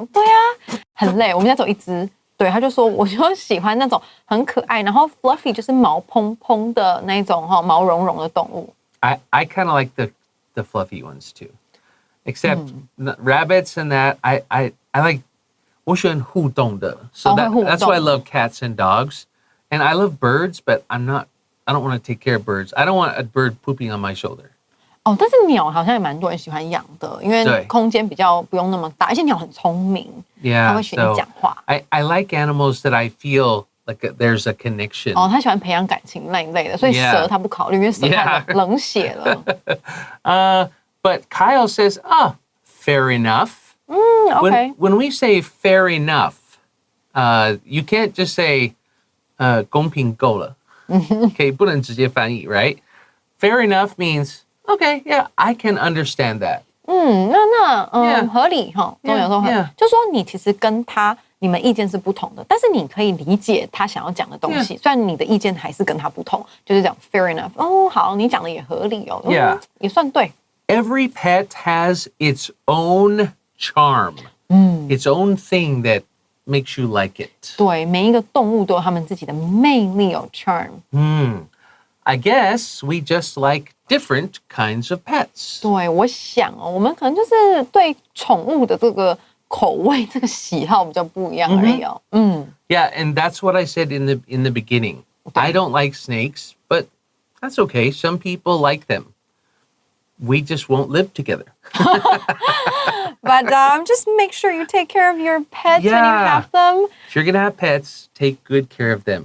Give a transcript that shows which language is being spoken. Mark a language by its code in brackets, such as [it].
[zh] 对啊，很累。我们家走一只，对，他就说我就喜欢那种很可爱，然后 fluffy 就是毛蓬蓬的那种哈，毛茸茸的动物。 [en] I kind of like the fluffy ones too, except rabbits and that I like. 我喜欢互动的, so that's why I love cats and dogs. And I love birds, but I don't want to take care of birds. I don't want a bird pooping on my shoulder. [zh] 哦，但是鸟好像也蛮多人喜欢养的，因为空间比较不用那么大，而且鸟很聪明， [en] Yeah, [zh] 它会学你讲话。 [en] I like animals that I feel like there's a connection. [zh] 哦，他喜欢培养感情那一类的，所以蛇他不考虑，因为蛇太冷血了。 [en] But Kyle says, fair enough. Okay. When we say fair enough, you can't just say [zh] 公平够了. Okay, 不能直接翻译, right? [en] Fair enough means, okay, yeah, I can understand that. [zh] 那合理哈，中有时候就说你其实跟你们意见是不同的，但是你可以理解他想要讲的东西，虽然你的意见还是跟他不同，就是讲 [en] fair enough。 [zh] 哦，好，你讲的也合理哦，也算对。 [en] Every pet has its own charm, its own thing that makes you like it. [zh] 对，每一个动物都有他们自己的魅力哦 ，charm。 [en] I guess we just like different kinds of pets. [zh] 对，我想哦，我们可能就是对宠物的这个口味、这个喜好比较不一样而已哦。 [en] Yeah, and that's what I said in the beginning. I don't like snakes, but that's okay. Some people like them. We just won't live together. But just make sure you take care of your pets when you have them. If you're going to have pets, take good care of them.